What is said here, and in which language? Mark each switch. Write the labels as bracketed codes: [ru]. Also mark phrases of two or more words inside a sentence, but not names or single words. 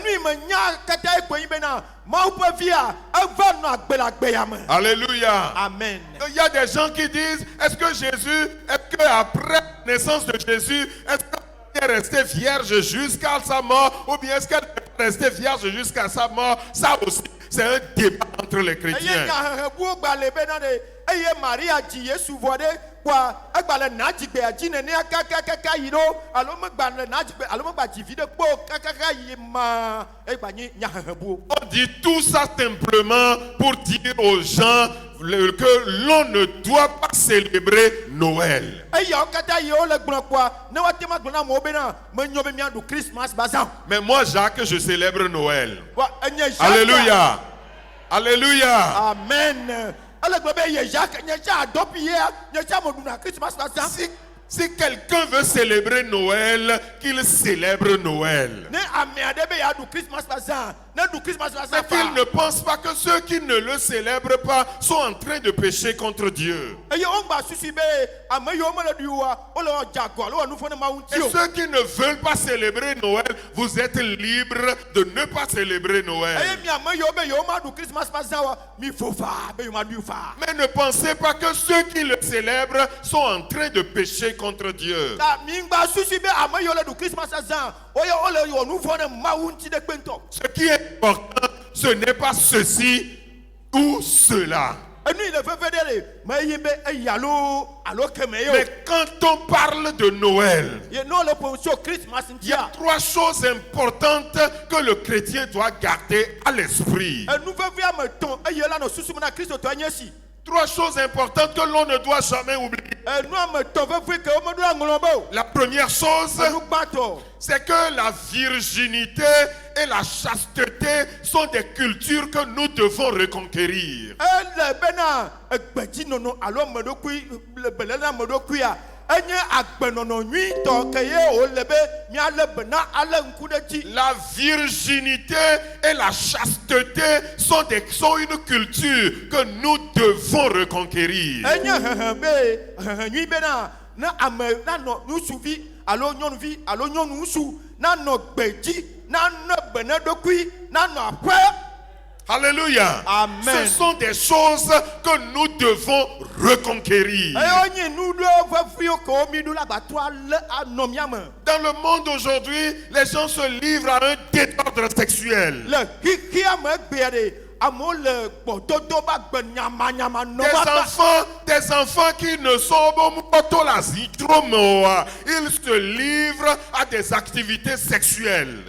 [fr] Alléluia. Amen. Il y a des gens qui disent, est-ce que Jésus, est-ce qu'après la naissance de Jésus, est-ce qu'elle est restée vierge jusqu'à sa mort, ou bien est-ce qu'elle est restée vierge jusqu'à sa mort? Ça aussi, c'est un débat entre les [ee] eye [fr] chrétiens. [ee] nyahehebuwo gbale bena de eye Maria dzi Yesu vɔ ɖe kpɔa egbale na dzigbea dzi nenea kakakaka yi ɖo alo megbale na dzigbe alo megba dzi vi ɖe kpɔ kakaka yi ma egba nyi nyahehebuwo. [fr] On dit tout ça simplement pour dire aux gens que l'on ne doit pas célébrer Noël. [ee] eyawo katã yiwo le gblɔ kpɔa ne woate ma gblɔ na amewo bena menyo be miaɖu Christmas bazã. [fr] Mais moi, Jacques, je célèbre Noël. [ee] Wa enye Jacques. [fr] Alléluia. Alléluia. Amen. [ee] ele gblɔ be ye Jacques nye tsa adɔpi yea nye tsa meɖuna Christmas bazã. [fr] Si quelqu'un veut célébrer Noël, qu'il célèbre Noël. [ee] ne ame aɖe be yeaɖu Christmas bazã ne ɖu Christmas bazã [fr] Mais qu'il ne pense pas que ceux qui ne le célèbrent pas sont en train de pécher contre Dieu. [ee] eye wogba susu be ame yiwo mele ɖui oa wole wɔ dzeagɔ alo wɔ nu fɔ ne Mawu [fr] Et [ee] ŋuti o. [fr] ceux qui ne veulent pas célébrer Noël, vous êtes libres de ne pas célébrer [ee] eye [fr] Noël. [ee] mi ame yiwo be yewo maɖu Christmas bazã wa mi fo faa be yewo maɖui faa. [fr] Mais ne pensez pas que ceux qui le célèbrent sont en train de pécher contre Dieu. [ee] ta mi ŋgba susu be ame yiwo le ɖu Christmas bazã woye wole wɔ nu fɔ ne Mawu ŋuti ɖe kpentɔ. [fr] Ce qui est important, ce n'est pas ceci ou cela. [ee] enu yi le veve ɖe le me yi be eyi alo keme ye o. [fr] Mais quand on parle de Noël, [ee] ye ne wole ƒom tso Christmas [fr] il y a [ee] ŋutia. [fr] trois choses importantes que le chrétien doit garder à l'esprit. [ee] enu veve ame etɔ̃ eye la nɔ susu me na Kristotɔ nye esi. [fr] Trois choses importantes que l'on ne doit jamais oublier. [ee] enu ame etɔ̃ veve ke womeɖo aŋlɔ be o. [fr] La première chose, [ee] enu gbãtɔ. [fr] c'est que la virginité et la chasteté sont des cultures que nous devons reconquérir. [ee] ele bena egbedzinɔnɔ alo ameɖokui le beléle na ameɖokuia enye agbenɔnɔ nyuitɔ ke ye wòle be míalé be na alé ŋku ɖe dzi. [fr] La virginité et la chasteté sont une culture que nous devons reconquérir. [ee] enye hehe be hehe nyui bena ne ame nanɔ ŋutsuvi alo nyɔnuvi alo nyɔnu ŋutsu nanɔ gbedzi nanɔ be ne ɖokui nanɔ aƒe. [fr] Alléluia. Amen. Ce sont des choses que nous devons reconquérir. [ee] eye wonye nu ɖewo veviwo ke wo mi ɖo la gbatrɔ alé anɔ mía me. [fr] Dans le monde d'aujourd'hui, les gens se livrent à un désordre sexuel. [ee] le xixia me egbea ɖe amewo le gbɔdodo ba gbe nyamanyama nɔ ba ba. [fr] Des enfants qui ne sont pas, ils se livrent à des activités sexuelles.